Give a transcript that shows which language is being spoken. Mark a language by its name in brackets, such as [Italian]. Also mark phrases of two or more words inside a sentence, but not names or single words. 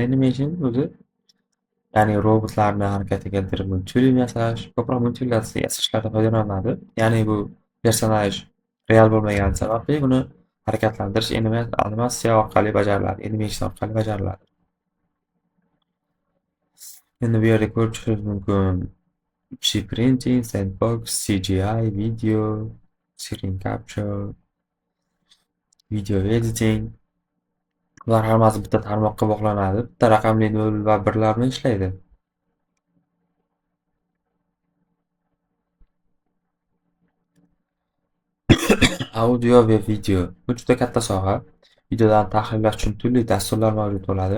[Uzbek] Animation o'zi ya'ni robotlarni harakatga keltirib multfilm yasash, ko'proq multfilm yasashlarda foydalaniladi. Ya'ni bu personaj real bo'lmagani sababli buni harakatlantirish animatsiya orqali bajariladi, animation orqali bajariladi. Endi bu yerda ko'rib chiqishingiz mumkin [English] 3D printing, sandbox, CGI, video, screen capture, video editing. [Uzbek] Ular hammasi bitta tarmoqqa bog'lanadi. Bitta raqamli 0 va 1lar bilan ishlaydi. Audio va video. Bu juda katta soha. Videolarni tahrirlash uchun turli dasturlar mavjud bo'ladi.